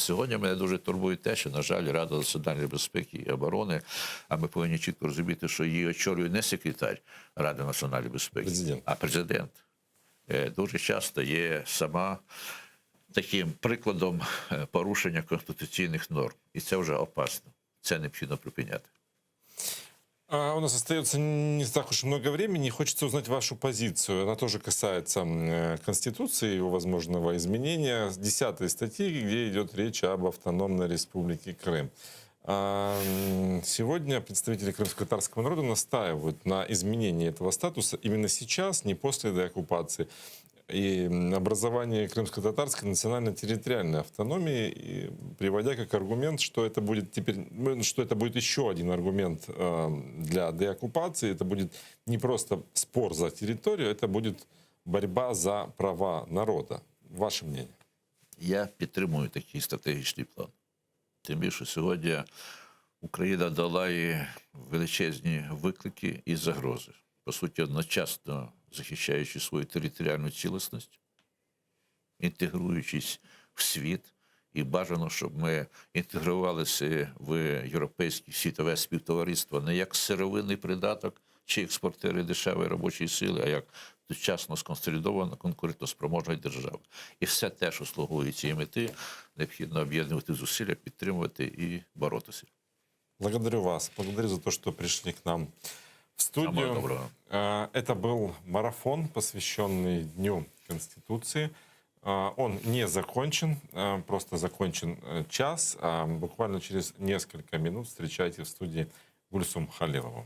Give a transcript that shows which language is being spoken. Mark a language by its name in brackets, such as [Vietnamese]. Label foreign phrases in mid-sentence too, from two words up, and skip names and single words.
[Ukrainian] Сьогодні мене дуже турбує те, що, на жаль, Рада національної безпеки і оборони, а ми повинні чітко розуміти, що її очолює не секретар Ради національної безпеки, а президент. Дуже часто є сама таким прикладом порушення конституційних норм. І це вже опасно. Це необхідно припиняти. [Russian] У нас остается не так уж много времени. Хочется узнать вашу позицию. Она тоже касается Конституции, его возможного изменения. С 10 статьи, где идет речь об автономной республике Крым. Сегодня представители крымско-татарского народа настаивают на изменении этого статуса именно сейчас, не после деоккупации. и образование крымско-татарской национально-территориальной автономии, и приводя как аргумент, что это будет теперь, что это будет еще один аргумент для деоккупации. Это будет не просто спор за территорию, это будет борьба за права народа. Ваше мнение? [Ukrainian] Я підтримую такий стратегічний план. Тим більше сьогодні Україна долає величезні виклики і загрози. По суті, одночасно захищаючи свою територіальну цілісність, інтегруючись в світ, і бажано, щоб ми інтегрувалися в європейське світове співтовариство не як сировинний придаток чи експортери дешевої робочої сили, а як сучасно сконсолідована конкурентоспроможна держава. І все те, що слугує цієї мети, необхідно об'єднувати зусилля, підтримувати і боротися. [Russian] Благодарю вас. Благодарю за то, что пришли к нам в студию. Это был марафон, посвященный Дню Конституции. Он не закончен, просто закончен час. Буквально через несколько минут встречайте в студии Гульсум Халилову.